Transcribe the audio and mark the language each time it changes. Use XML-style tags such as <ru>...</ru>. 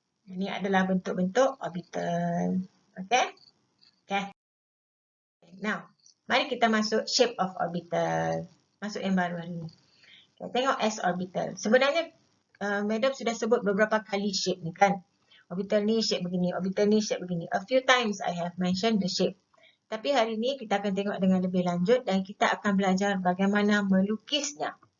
<ms>Ini adalah bentuk-bentuk orbital. Okay? Okay. Now, mari kita masuk</ms> <en>shape of orbital.</en> <ms>Masuk yang baru hari ni. Okay, tengok S orbital. Sebenarnya, Madam sudah sebut beberapa kali shape ni kan. Orbital ni shape begini, orbital ni shape begini.</ms> <en>A few times I have mentioned the shape.</en> <ms>Tapi hari ni kita akan tengok dengan lebih lanjut dan kita akan belajar bagaimana melukisnya.</ms>